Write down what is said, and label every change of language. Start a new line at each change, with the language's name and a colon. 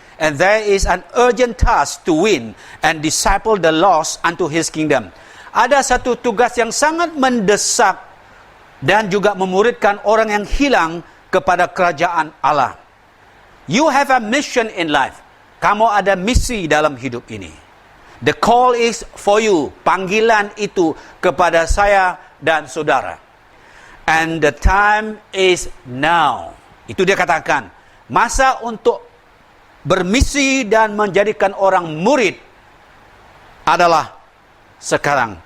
English: And there is an urgent task to win and disciple the lost unto his kingdom.
Indonesian: Ada satu tugas yang sangat mendesak dan juga memuridkan orang yang hilang kepada kerajaan Allah.
English: You have a mission in life.
Indonesian: Kamu ada misi dalam hidup ini.
English: The call is for you.
Indonesian: Panggilan itu kepada saya dan saudara.
English: And the time is now.
Indonesian: Itu dia katakan. Masa untuk bermisi dan menjadikan orang murid adalah sekarang.